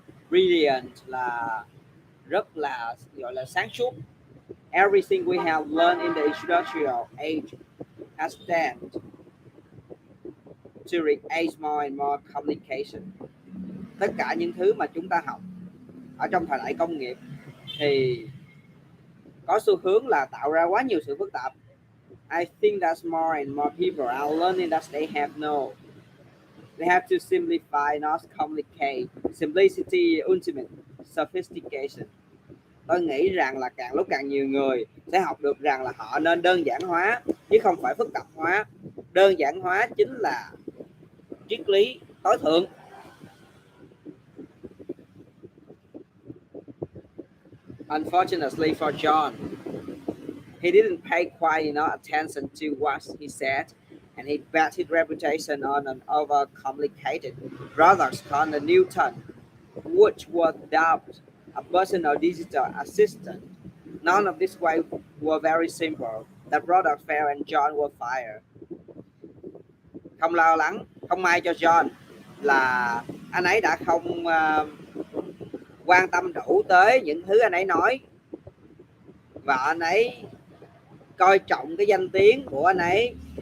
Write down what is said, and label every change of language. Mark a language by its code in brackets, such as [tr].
[vi] Brilliant là rất là gọi là sáng suốt. [en] Everything we have learned in the industrial age has tended to create more and more complication. [vi] Tất cả những thứ mà chúng ta học ở trong thời đại công nghiệp thì có xu hướng là tạo ra quá nhiều sự phức tạp. [en] I think that more and more people are learning that they have they have to simplify, not complicate. Simplicity, ultimate sophistication. [vi] Tôi nghĩ rằng là càng lúc càng nhiều người sẽ học được rằng là họ nên đơn giản hóa chứ không phải phức tạp hóa. Đơn giản hóa chính là triết lý tối thượng. [en] Unfortunately for John, he didn't pay quite enough attention to what he said, and he bet his reputation on an overcomplicated product called the Newton, which was dubbed a personal digital assistant. None of these ways were very simple. The product failed and John was fired. [vi] Không lo lắng, không may cho John là anh ấy đã không quan tâm đủ tới những thứ anh ấy nói, và anh ấy coi trọng cái danh tiếng của anh ấy